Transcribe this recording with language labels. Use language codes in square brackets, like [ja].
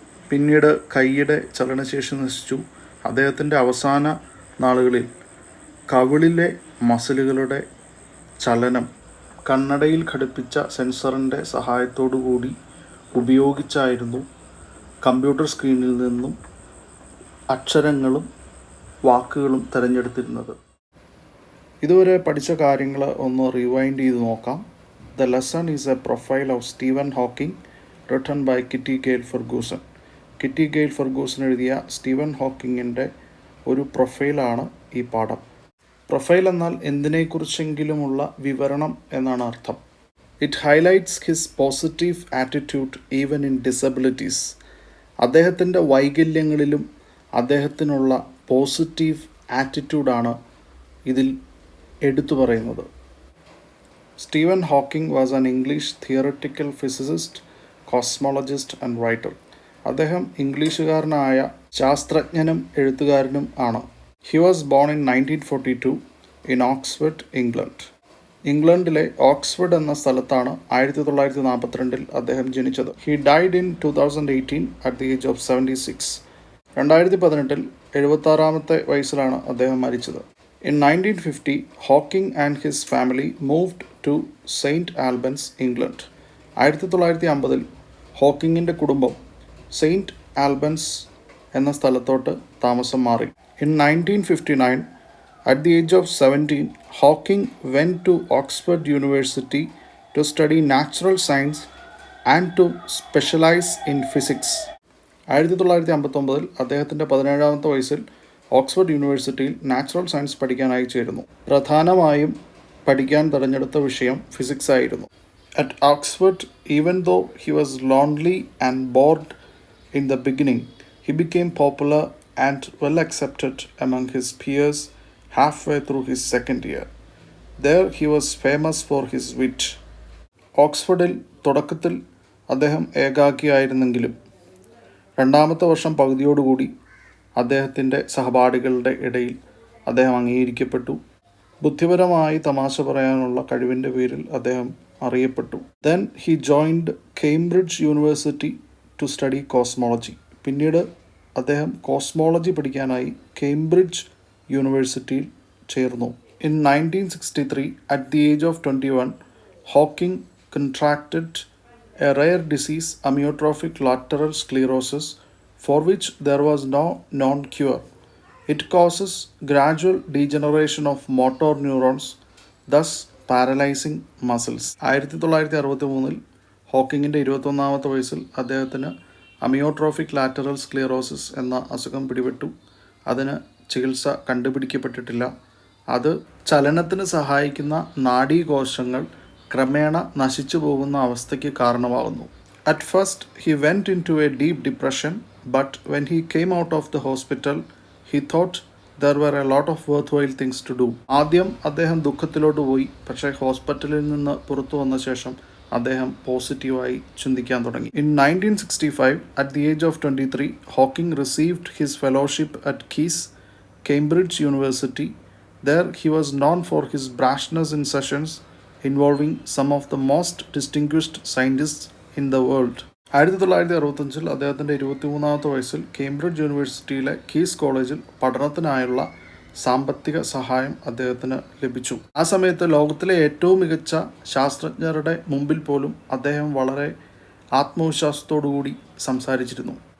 [ml] പിന്നീട് കൈയുടെ ചലനശേഷി നശിച്ചു. അദ്ദേഹത്തിൻ്റെ അവസാന നാളുകളിൽ കവിളിലെ മസിലുകളുടെ ചലനം കണ്ണടയിൽ ഘടിപ്പിച്ച സെൻസറിൻ്റെ സഹായത്തോടു കൂടി ഉപയോഗിച്ചായിരുന്നു കമ്പ്യൂട്ടർ സ്ക്രീനിൽ നിന്നും അക്ഷരങ്ങളും വാക്കുകളും തിരഞ്ഞെടുത്തിരുന്നത്. ഇതുവരെ പഠിച്ച കാര്യങ്ങൾ ഒന്ന് റിവൈൻഡ് ചെയ്ത് നോക്കാം. [en] The lesson is a profile of Stephen Hawking written by Kitty Gale Ferguson. [ml] Kitty GAIL Ferguson എഴുതിയ സ്റ്റീവൻ ഹോക്കിങ്ങിൻ്റെ ഒരു പ്രൊഫൈലാണ് ഈ പാഠം. പ്രൊഫൈൽ എന്നാൽ എന്തിനെക്കുറിച്ചെങ്കിലുമുള്ള വിവരണം എന്നാണ് അർത്ഥം. [en] It highlights his positive attitude even in disabilities. [ml] അദ്ദേഹത്തിൻ്റെ വൈകല്യങ്ങളിലും അദ്ദേഹത്തിനുള്ള പോസിറ്റീവ് ആറ്റിറ്റ്യൂഡാണ് ഇതിൽ എടുത്തു പറയുന്നത്. [en] Steven Hawking was an English theoretical physicist, cosmologist and writer. [ml] അദ്ദേഹം ഇംഗ്ലീഷുകാരനായ ശാസ്ത്രജ്ഞനും എഴുത്തുകാരനും ആണ്. [en] He was born in 1942 in Oxford, England. [ml] ഇംഗ്ലണ്ടിലെ ഓക്സ്ഫോർഡ് എന്ന സ്ഥലത്താണ് 1942 അദ്ദേഹം ജനിച്ചത്. [en] He died in 2018 at the age of 76. [ml] 2018 76-ാമത്തെ വയസ്സിലാണ് അദ്ദേഹം മരിച്ചത്. [en] In 1950, Hawking and his family moved to St. Albans, England. [ml] 1950-ൽ ഹോക്കിങ്ങിൻ്റെ കുടുംബം സെയിൻറ്റ് ആൽബൻസ് എന്ന സ്ഥലത്തോട്ട് താമസം മാറി. [en] In 1959, at the age of 17, Hawking went to Oxford University to study natural science and to specialize in physics. [ml] 1959-ൽ അദ്ദേഹത്തിൻ്റെ 17-ാമത്തെ വയസ്സിൽ Oxford യൂണിവേഴ്സിറ്റിയിൽ natural science പഠിക്കാനായി ചേരുന്നു. പ്രധാനമായും പഠിക്കാൻ തിരഞ്ഞെടുത്ത വിഷയം ഫിസിക്സ് ആയിരുന്നു. [en] At Oxford, even though he was lonely and bored in the beginning, he became popular and well accepted among his peers halfway through his second year. There he was famous for his wit. [ml] ഓക്സ്ഫോർഡിൽ തുടക്കത്തിൽ അദ്ദേഹം ഏകാക്കിയായിരുന്നെങ്കിലും രണ്ടാമത്തെ വർഷം പകുതിയോടുകൂടി അദ്ദേഹത്തിൻ്റെ സഹപാഠികളുടെ ഇടയിൽ അദ്ദേഹം അംഗീകരിക്കപ്പെട്ടു. ബുദ്ധിപരമായി തമാശ പറയാനുള്ള കഴിവിൻ്റെ പേരിൽ അദ്ദേഹം അറിയപ്പെട്ടു. [en] Then he joined Cambridge university to study cosmology. [ml] പിന്നീട് അദ്ദേഹം കോസ്മോളജി പഠിക്കാനായി കേംബ്രിഡ്ജ് യൂണിവേഴ്സിറ്റിയിൽ ചേർന്നു. [en] In 1963, at the age of 21, Hawking contracted a rare disease, amyotrophic lateral sclerosis, for which there was no known cure. It causes gradual degeneration of motor neurons, thus paralyzing muscles. [ml] 1963-ൽ ഹോക്കിങ്ങിൻ്റെ 21-ാമത്തെ വയസ്സിൽ അദ്ദേഹത്തിന് amyotrophic lateral സ്ക്ലിയറോസിസ് എന്ന അസുഖം പിടിപെട്ടു. അതിന് ചികിത്സ കണ്ടുപിടിക്കപ്പെട്ടിട്ടില്ല. അത് ചലനത്തിന് സഹായിക്കുന്ന നാഡീകോശങ്ങൾ ക്രമേണ നശിച്ചു പോകുന്ന അവസ്ഥയ്ക്ക് കാരണമാകുന്നു. [en] At first he went in to a deep depression, but when he came out of the hospital he thought there were a lot of worthwhile things to do. [ml] ആദ്യം അദ്ദേഹം ദുഃഖത്തിലോട്ട് പോയി. പക്ഷേ ഹോസ്പിറ്റലിൽ നിന്ന് പുറത്തു വന്ന ശേഷം അദ്ദേഹം പോസിറ്റീവായി ചിന്തിക്കാൻ തുടങ്ങി. [en] In 1965, at the age of 23, Hawking received his fellowship at Caius, Cambridge University. There he was known for his brashness in sessions involving some of the most distinguished scientists in the world. [ml] 1965 അദ്ദേഹത്തിൻ്റെ 23-ാമത്തെ വയസ്സിൽ Cambridge യൂണിവേഴ്സിറ്റിയിലെ keys കോളേജിൽ പഠനത്തിനായുള്ള സാമ്പത്തിക സഹായം അദ്ദേഹത്തിന് ലഭിച്ചു. ആ സമയത്ത് ലോകത്തിലെ ഏറ്റവും മികച്ച ശാസ്ത്രജ്ഞരുടെ മുമ്പിൽ പോലും അദ്ദേഹം വളരെ ആത്മവിശ്വാസത്തോടുകൂടി സംസാരിച്ചിരുന്നു.